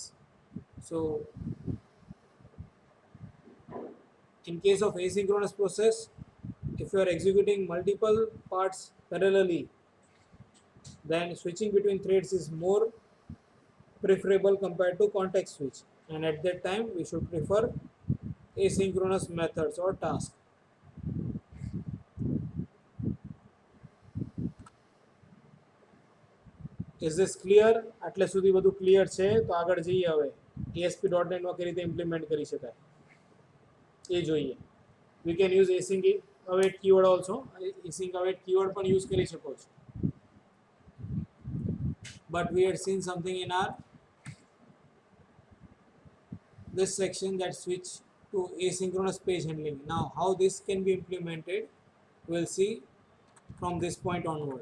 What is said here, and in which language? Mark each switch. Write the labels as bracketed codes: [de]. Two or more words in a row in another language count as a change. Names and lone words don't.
[en] So in case of asynchronous process, if you are executing multiple parts parallelly, then switching between threads is more preferable compared to context switch, and at that time we should prefer asynchronous methods or tasks. Is this clear? [gu] આટલે સુધી બધું ક્લિયર છે? તો આગળ જઈએ હવે ASP.NET માં કઈ રીતે ઇમ્પ્લિમેન્ટ કરી શકાય એ જોઈએ. [en] We can use async await keyword also. Async await keyword [gu] પણ use કરી શકો છો. [en] But we had seen something in our this section that switch to asynchronous page handling. Now how this can be implemented, we'll see from this point onward.